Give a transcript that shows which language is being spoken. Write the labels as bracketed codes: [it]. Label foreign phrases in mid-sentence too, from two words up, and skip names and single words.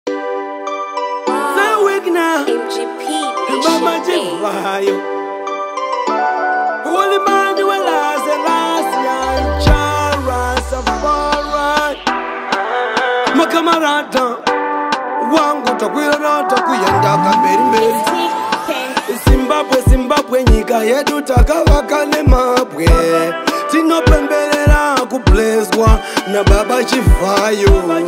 [en] The Wigna. M G P, Baba Patient A. Chivayo. Holy man, you will last, last, yeah, Jah Rastafari. [sn] Makamarata, wangu takwira rata kuyenda kamberi mberi. Zimbabwe, Zimbabwe, nyika yedu takavaka nemabwe. Tinopemberera kubleswa na Baba Chivayo.